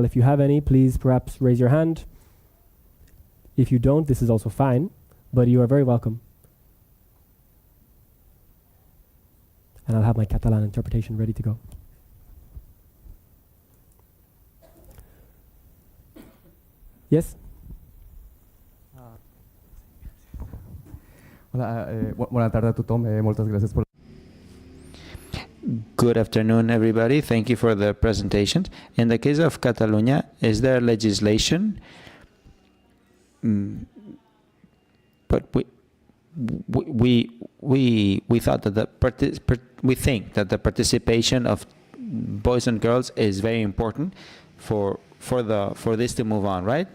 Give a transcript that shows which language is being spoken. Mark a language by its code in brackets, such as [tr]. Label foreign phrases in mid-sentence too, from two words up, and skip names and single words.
[en] If you have any, please perhaps raise your hand. If you don't, this is also fine, but you are very welcome. And I'll have my Catalan interpretation ready to go. Yes? [es] Hola, buena tarde [ca] a tothom. Moltes gràcies per... [en] Good afternoon, everybody. Thank you for the presentation. In the case of Catalonia, is there legislation? But we thought that we think that the participation of boys and girls is very important for this to move on, right?